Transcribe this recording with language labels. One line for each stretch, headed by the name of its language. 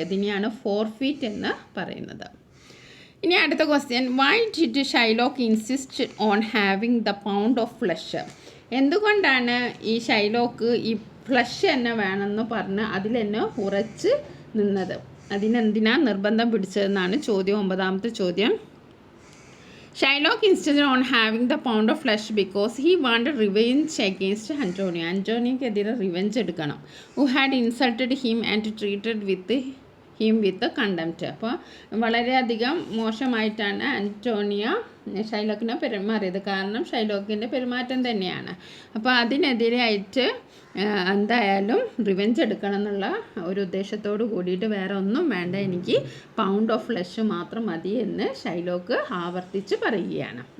Malayalam: ഇതിനെയാണ് ഫോർഫീറ്റ് എന്ന് പറയുന്നത്. ഇനി അടുത്ത question,
English: Why did Shylock insist on having the pound of flesh?
Malayalam: എന്തുകൊണ്ടാണ് ഈ ഷൈലോക്ക് ഈ ഫ്ലഷ് തന്നെ വേണമെന്ന് പറഞ്ഞ് അതിൽ തന്നെ ഉറച്ച് നിന്നത്? അതിനെന്തിനാണ് നിർബന്ധം പിടിച്ചതെന്നാണ് ചോദ്യം, 9ാമത്തെ ചോദ്യം.
English: Shylock insisted on having the pound of flesh because he wanted revenge against Antonio.
Malayalam: ആൻ്റോണിയോക്കെതിരെ revenge എടുക്കണം.
English: Who had insulted him and treated him with contempt.
Malayalam: അപ്പോൾ വളരെയധികം മോശമായിട്ടാണ് ആൻ്റോണിയ ഷൈലോക്കിനെ പെരുമാറിയത്. കാരണം ഷൈലോക്കിൻ്റെ പെരുമാറ്റം തന്നെയാണ്. അപ്പോൾ അതിനെതിരായിട്ട് എന്തായാലും റിവെഞ്ച് എടുക്കണം എന്നുള്ള ഒരു ഉദ്ദേശത്തോട് കൂടിയിട്ട് വേറെ ഒന്നും വേണ്ട, എനിക്ക് പൗണ്ട് ഓഫ് ഫ്ലഷ് മാത്രം മതി എന്ന് ഷൈലോക്ക് ആവർത്തിച്ച് പറയുകയാണ്.